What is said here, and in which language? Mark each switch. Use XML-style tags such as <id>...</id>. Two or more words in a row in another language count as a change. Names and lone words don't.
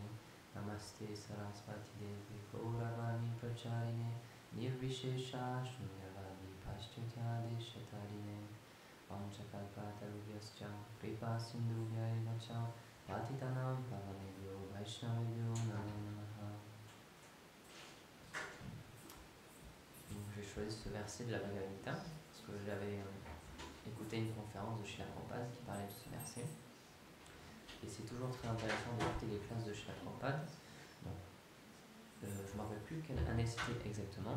<sa>नमस्ते सारस्वते देवे गौरवाणी प्रचारिणे निर्विशेष शून्यवादि पाश्चात्य देशतारिणे वाञ्छाकल्पतरुभ्यश्च कृपा सिन्धुभ्य एव च पतितानां पावनेभ्यो वैष्णवेभ्यो नमो नमः.</sa> <fr>Donc j'ai choisi ce verset de la Bhagavad Gita parce que j'avais écouté une conférence de Srila Prabhupada qui parlait de ce verset. Et c'est toujours très intéressant d'écouter les classes de Srila Prabhupada. Donc, je ne me rappelle plus quelle année c'était exactement.</fr>